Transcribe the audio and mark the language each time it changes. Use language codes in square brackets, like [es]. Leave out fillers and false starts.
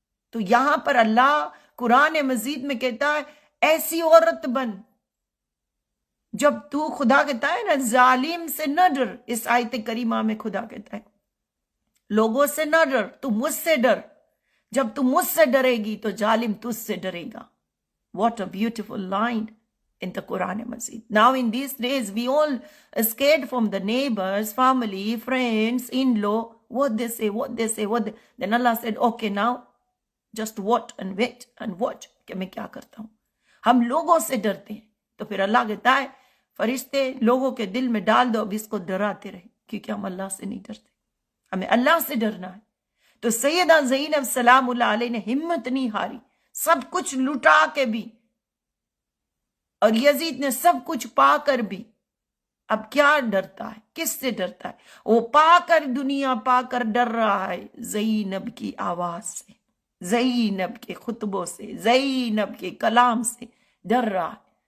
[ur] تو یہاں پر اللہ قرآن مجید میں کہتا ہے ایسی عورت بن. جب تو خدا کہتا ہے نا ظالم سے نہ ڈر، اس آیت کریمہ میں خدا کہتا ہے لوگوں سے نہ ڈر، تو مجھ سے ڈر. جب تم مجھ سے ڈرے گی تو ظالم تجھ سے ڈرے گا. [en] What a beautiful line in the Quran Majid. Now in these days we all scared from the neighbors, family, friends, in-law, what they say, Then Allah said, okay, now just watch and wait and watch [ur] کہ میں کیا کرتا ہوں. ہم لوگوں سے ڈرتے ہیں، تو پھر اللہ کہتا ہے فرشتے لوگوں کے دل میں ڈال دو، اب اس کو ڈراتے رہے، کیونکہ ہم اللہ سے نہیں ڈرتے، ہمیں اللہ سے ڈرنا ہے. تو سیدہ زینب سلام اللہ علیہ نے ہمت نہیں ہاری، سب کچھ لٹا کے بھی، اور یزید نے سب کچھ پا کر بھی اب کیا ڈرتا ہے؟ کس سے ڈرتا ہے؟ وہ پا کر، دنیا پا کر ڈر رہا ہے زینب کی آواز سے، زینب کے خطبوں سے، زینب کے کلام سے ڈر رہا ہے.